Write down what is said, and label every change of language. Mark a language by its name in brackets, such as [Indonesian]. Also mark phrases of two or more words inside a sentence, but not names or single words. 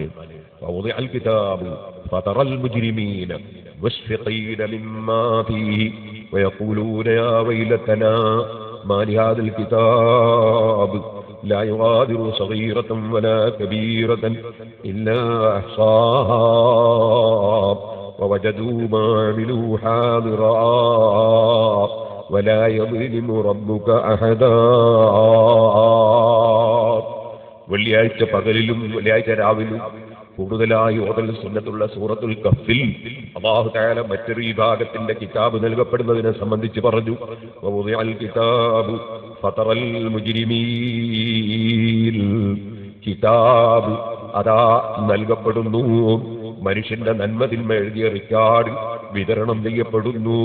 [Arabic] ووضع الكتاب فترى المجرمين مشفقين مما فيه ويقولون يا ويلتنا ما لهذا الكتاب لا يغادر صغيرة ولا كبيرة إلا أحصاها ووجدوا ما عملوا حاضرا ولا يظلم ربك أحدا. [Malayalam] വെള്ളിയാഴ്ച പകലിലും വെള്ളിയാഴ്ച രാവിലും കൂടുതലായി ഓതൽ സുന്നത്തുള്ള സൂറത്തുൽ കഹ്ഫിൽ [Arabic] الله تعالى [Malayalam] മറ്റൊരു വിഭാഗത്തിന്റെ കിതാബ് നൽകപ്പെടുന്നതിനെ സംബന്ധിച്ച് പറഞ്ഞു. [Arabic] ووضع الكتاب فترى المجرمين, [Malayalam] കിതാബ് അതാ നൽകപ്പെടുന്നു, മനുഷ്യന്റെ നന്മതിന്മ എഴുതിയ റിക്കാർഡ് വിതരണം ചെയ്യപ്പെടുന്നു.